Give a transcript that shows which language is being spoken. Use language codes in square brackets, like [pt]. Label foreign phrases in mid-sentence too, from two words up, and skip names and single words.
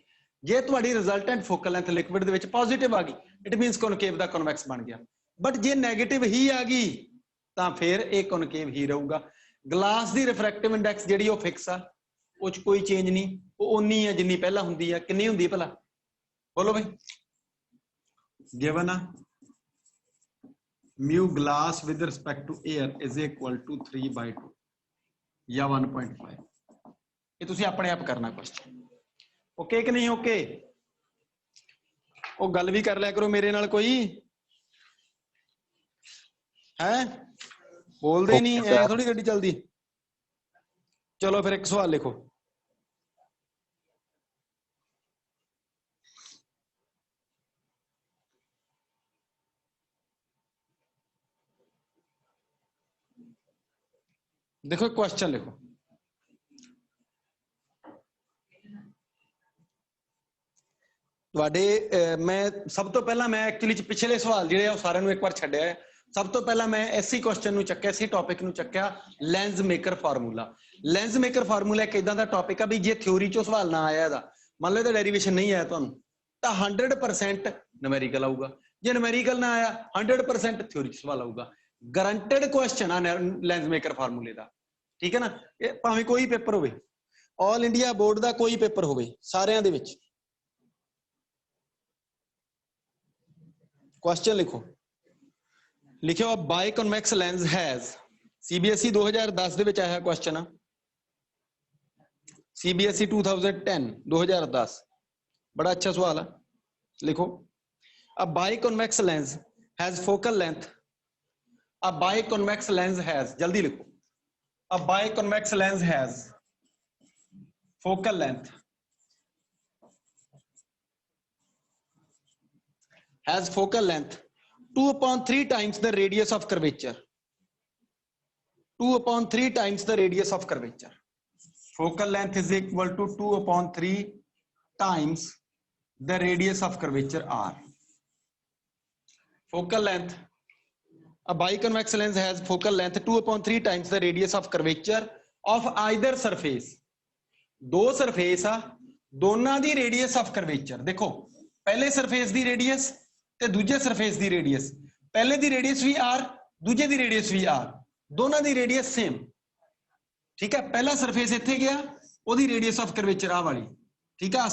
[pa] ਜੇ ਤੁਹਾਡੀ [en] resultant focal length [pa] ਲਿਕਵਿਡ ਦੇ ਵਿੱਚ ਪੋਜ਼ਿਟਿਵ ਆ ਗਈ, [en] it means [pa] ਕਨਕੇਵ ਦਾ ਕਨਵੈਕਸ ਬਣ ਗਿਆ, ਬਟ ਜੇ ਨੈਗੇਟਿਵ ਹੀ ਆ ਗਈ ਤਾਂ ਫਿਰ ਇਹ ਕਨਕੇਵ ਹੀ ਰਹੂਗਾ। ਗਲਾਸ ਦੀ ਰਿਫਰੈਕਟਿਵ ਇੰਡੈਕਸ ਜਿਹੜੀ ਉਹ ਫਿਕਸ ਆ, ਉਹ ਚ ਕੋਈ ਚੇਂਜ ਨਹੀਂ, ਉਹ ਉਨੀ ਆ ਜਿੰਨੀ ਪਹਿਲਾਂ ਹੁੰਦੀ ਆ। ਕਿੰਨੀ ਹੁੰਦੀ ਹੈ ਭਲਾ, ਬੋਲੋ ਬਈ? ਗਿਵਨ ਆ [en] mu glass with respect to air is equal to 3/2 [pa] ਜਾਂ 1.5, ਇਹ ਤੁਸੀਂ ਆਪਣੇ ਆਪ ਕਰਨਾ ਕੁਐਸਚਨ, ਓਕੇ ਕਿ ਨਹੀਂ? ਓਕੇ, ਉਹ ਗੱਲ ਵੀ ਕਰ ਲਿਆ ਕਰੋ ਮੇਰੇ ਨਾਲ, ਕੋਈ ਹੈ ਬੋਲਦੇ ਹੀ ਨਹੀਂ, ਐ ਥੋੜੀ ਗੱਡੀ ਚੱਲਦੀ। ਚਲੋ ਫਿਰ ਇੱਕ ਸਵਾਲ ਲਿਖੋ, ਦੇਖੋ ਕੁਐਸਚਨ ਲਿਖੋ, ਮੈਂ ਸਭ ਤੋਂ ਪਹਿਲਾਂ ਮੈਂ ਐਕਚੁਅਲੀ ਪਿਛਲੇ ਸਵਾਲ ਜਿਹੜੇ ਸਾਰੇ ਨੂੰ ਇੱਕ ਵਾਰ ਛੱਡਿਆ ਹੈ। ਸਭ ਤੋਂ ਪਹਿਲਾਂ ਮੈਂ ਇਸੀ ਕੁਐਸਚਨ ਨੂੰ ਚੱਕਿਆ, ਇਸੀ ਟੌਪਿਕ ਨੂੰ ਚੱਕਿਆ, [en] lens maker formula. lens maker formula [pa] ਇੱਕ ਇੱਦਾਂ ਦਾ ਟੌਪਿਕ ਹੈ ਭੀ ਜੇ ਥਿਊਰੀ ਚੋਂ ਸਵਾਲ ਨਾ ਆਇਆ ਦਾ, ਮੰਨ ਲੋ ਡੈਰੀਵੇਸ਼ਨ ਨਹੀਂ ਆਇਆ ਤੁਹਾਨੂੰ, ਤਾਂ 100% ਨਿਊਮੈਰੀਕਲ ਆਊਗਾ, ਜੇ ਨਿਊਮੈਰੀਕਲ ਨਾ ਆਇਆ 100% ਥਿਊਰੀ ਚ ਸਵਾਲ ਆਊਗਾ। [en] guaranteed question [pa] आ [en] lens maker formula [pa] ਦਾ, ਠੀਕ ਹੈ ਨਾ? ਭਾਵੇਂ ਕੋਈ ਪੇਪਰ ਹੋਵੇ, [en] All India Board [pa] ਦਾ ਕੋਈ ਪੇਪਰ ਹੋਵੇ, ਸਾਰਿਆਂ ਦੇ ਵਿੱਚ ਕੁਐਸਚਨ ਲਿਖੋ, ਲਿਖਿਓ [en] biconvex lens has, [pa] ਸੀਬੀਐਸਈ 2010 ਦੇ ਵਿੱਚ ਆਇਆ ਕੁਐਸਚਨ ਆ, ਸੀਬੀਐਸਈ 2010 2010, ਬੜਾ ਅੱਛਾ ਸਵਾਲ ਹੈ। [en] लिखो a biconvex lens has focal length, a biconvex lens has, [pa] ਜਲਦੀ ਲਿਖੋ, [en] a biconvex lens has focal length, has focal length 2/3 times the radius of curvature, 2/3 times the radius of curvature. Focal length is equal to 2/3 times the radius of curvature r. Focal length, a biconvex lens has focal length 2/3 times the radius of curvature of either surface. [pa] ਦੋ ਸਰਫੇਸ ਆ, ਦੋਨਾਂ ਦੀ [en] radius of curvature, [pa] ਦੇਖੋ ਪਹਿਲੇ ਸਰਫੇਸ ਦੀ ਰੇਡੀਅਸ ਤੇ ਦੂਜੇ ਸਰਫੇਸ ਦੀ ਰੇਡੀਅਸ, ਪਹਿਲੇ ਦੀ ਰੇਡੀਅਸ ਭੀ ਆਰ, ਦੂਜੇ ਦੀ ਰੇਡੀਅਸ ਭੀ ਆਰ, ਦੋਨਾਂ ਦੀ ਰੇਡੀਅਸ ਸੇਮ, ਠੀਕ ਹੈ? ਪਹਿਲਾ ਸਰਫੇਸ ਇੱਥੇ ਗਿਆ, ਓਦੀ [en] radius of curvature [pa] ਆ ਵਾਲੀ, ਠੀਕ ਹੈ?